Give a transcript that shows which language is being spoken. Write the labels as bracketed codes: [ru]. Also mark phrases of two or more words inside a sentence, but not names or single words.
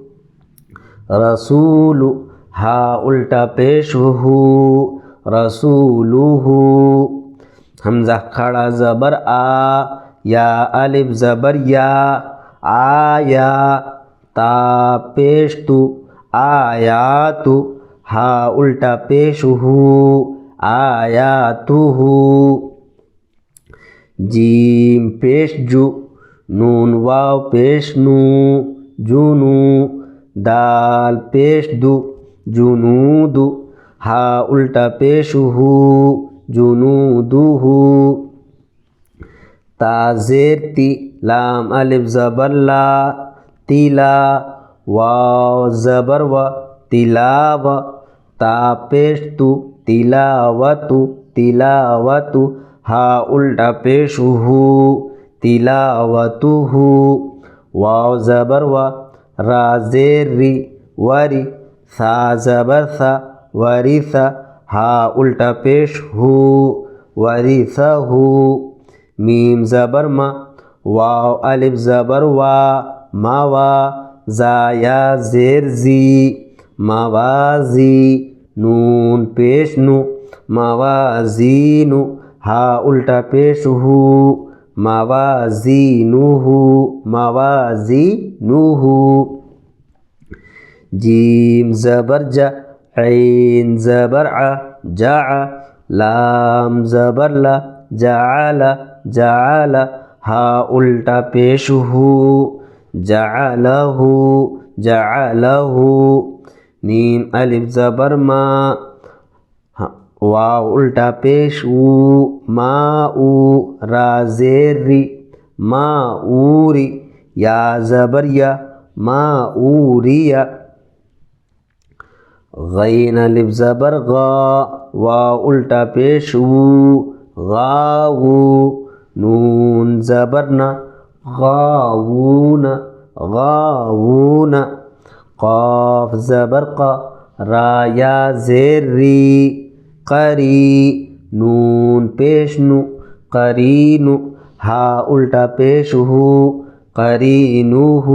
[ur] رسول، ہا الٹا پیش ہو، رسولہ، حمزہ کھڑا زبر آ، یا الف زبر یا، آیا، تا پیش تو، آیاتو، ہا الٹا پیش ہو، آیاتہ، جیم پیش جو، نون واو پیش نو، جنو، دال پیش دو، جنود، ہا الٹا پیش ہو، جنودہ، تا زیر تی، لام الف زبر لا، تیلا، واو زبر و، تلاو، تا پیش تو، تلاوت، تلاوت، ہا الٹا پیش ہو، تلاوتہ، واو زبر و، را زیر ری، وری، ثا زبر ثا، ورث، ہا الٹا پیش ہو، ورثہ، میم زبر ما، واو الف زبر وا، موا، زا یا زیر زی، موازی، نون پیش نو، موازین، ہا الٹا پیش ہو، موازینہ، موازینہ، جیم زبر جا، عین زبر ع، جع، لام زبر لا، جعل، جعل ہا الٹا پیش ہو جعلہ جعلہ نین الف زبر ما واو الٹا پیش او ما او را زیر ری ما اوری یا زبر یا ما اوریا غین الف زبر غا واو الٹا پیش او غاو نون زبر نا غاوون غاوون قاف زبر قا را یا زیر ری قری نون پیش نو قرینو ہا الٹا پیش ہو قرینو